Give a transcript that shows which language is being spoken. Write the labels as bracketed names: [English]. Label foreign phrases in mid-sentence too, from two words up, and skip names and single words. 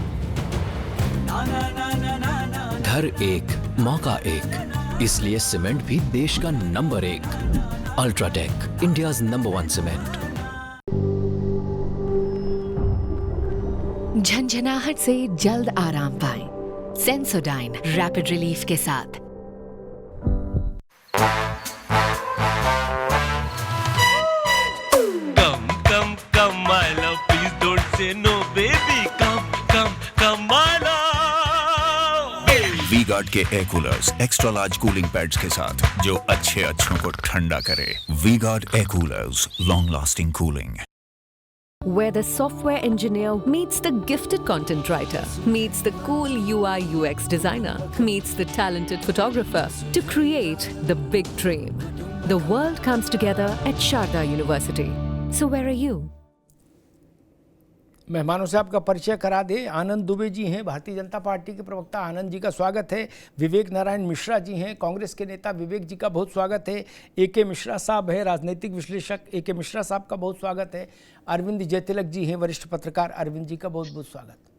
[Hindi] घर एक, मौका एक, इसलिए सीमेंट भी देश का नंबर 1। [English] UltraTech, India's number 1 cement. [Hindi] झंझनाहट से जल्द आराम पाएं। सेंसोडाइन रैपिड रिलीफ के साथ। [English] Come, come, come, my love, please don't say no, baby. Come, come, come, my love. [Hindi] वी-गार्ड के [English] air coolers extra large cooling pads [Hindi] के साथ जो अच्छों को ठंडा करे। [English] V-Guard air coolers, long lasting cooling. Where the software engineer meets the gifted content writer, meets the cool UI UX designer, meets the talented photographer to create the big dream. The world comes together at Sharda University. So where are you? [Hindi] मेहमानों से आपका परिचय करा दे। आनंद दुबे जी हैं, भारतीय जनता पार्टी के प्रवक्ता, आनंद जी का स्वागत है। विवेक नारायण मिश्रा जी हैं, कांग्रेस के नेता, विवेक जी का बहुत स्वागत है। ए.के. मिश्रा साहब है, राजनीतिक विश्लेषक, ए.के. मिश्रा साहब का बहुत स्वागत है। अरविंद जयतिलक जी हैं, वरिष्ठ पत्रकार, अरविंद जी का बहुत बहुत स्वागत।